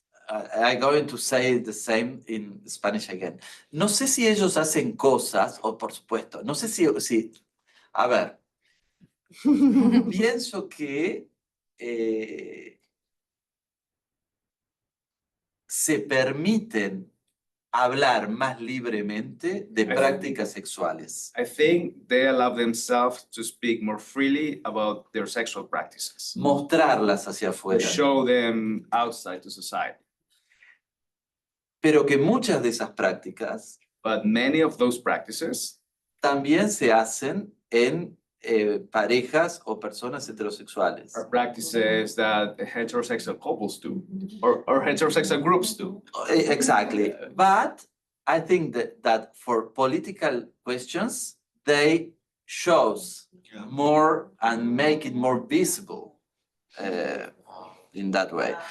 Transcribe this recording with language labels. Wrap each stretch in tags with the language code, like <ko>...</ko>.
<en>I'm going to say the same in Spanish again.</en> <es>No sé si ellos hacen cosas, o por supuesto, no sé si a ver, pienso que se permiten hablar más libremente de prácticas sexuales.</es> <en>I think they allow themselves to speak more freely about their sexual practices,</en> <es>Mostrarlas hacia</es> <en>to</en> <es>afuera.</es> <en>show them outside to society.</en> <es>Pero que muchas de esas prácticas</es> <en>But many of those practices</en> <es>también se hacen en parejas o personas heterosexuales.</es> <en>are practices that heterosexual couples do, or heterosexual groups do. Exactly. But I think that for political questions, they shows more and make it more visible in that way.</en>